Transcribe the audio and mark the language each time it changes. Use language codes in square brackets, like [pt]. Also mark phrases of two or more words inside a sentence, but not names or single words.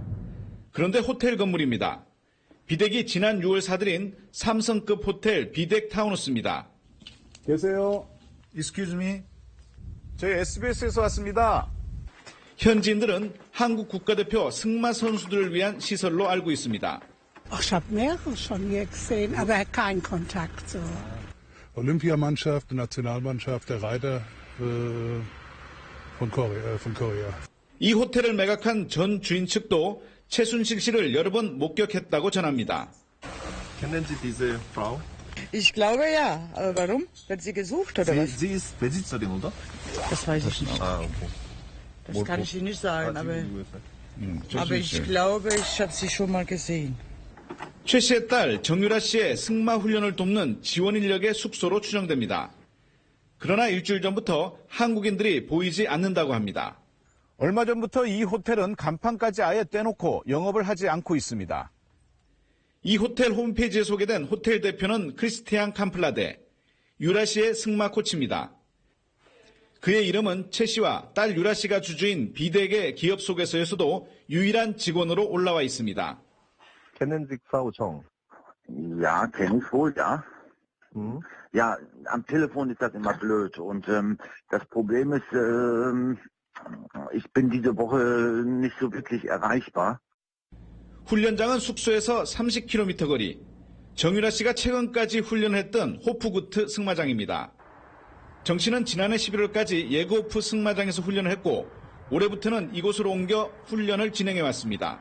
[ko] 그런데 호텔 건물입니다. 비덱이 지난 6월 사들인 삼성급 호텔 비덱 타운하우스입니다. 계세요? [en] Excuse me. [ko] 저희 SBS에서 왔습니다. 현지인들은 한국 국가대표 승마 선수들을 위한 시설로 알고 있습니다. [de] Ich habe mehrere schon hier gesehen, aber kein Kontakt so. Olympiamannschaft, Nationalmannschaft der Reiter von Korea. [ko] 이 호텔을 매각한 전 주인 측도 최순실 씨를 여러 번 목격했다고 전합니다. [de] Kennen Sie diese Frau? Ich glaube ja. Aber warum? Wird sie gesucht oder was? Sie ist Besitzerin, oder? Das weiß ich nicht. Ah, okay. Das kann ich Ihnen nicht sagen, aber ich [ko] 최순실. [de] glaube, ich habe sie schon mal gesehen. [ko] 최 씨의 딸 정유라 씨의 승마 훈련을 돕는 지원 인력의 숙소로 추정됩니다. 그러나 일주일 전부터 한국인들이 보이지 않는다고 합니다. 얼마 전부터 이 호텔은 간판까지 아예 떼놓고 영업을 하지 않고 있습니다. 이 호텔 홈페이지에 소개된 호텔 대표는 크리스티안 캄플라데, 유라 씨의 승마 코치입니다. 그의 이름은 최 씨와 딸 유라 씨가 주주인 비덱의 기업 속에서에서도 유일한 직원으로 올라와 있습니다. [de] Kennen Sie Frau Chong? Ja, kenne ich wohl, ja. Ja, am Telefon ist das immer blöd. Und das Problem ist, ich bin diese Woche nicht so wirklich erreichbar. [ko] 훈련장은 숙소에서 30km 거리. 정유라 씨가 최근까지 훈련했던 호프구트 승마장입니다. 정 씨는 지난해 11월까지 예고호프 승마장에서 훈련을 했고 올해부터는 이곳으로 옮겨 훈련을 진행해왔습니다.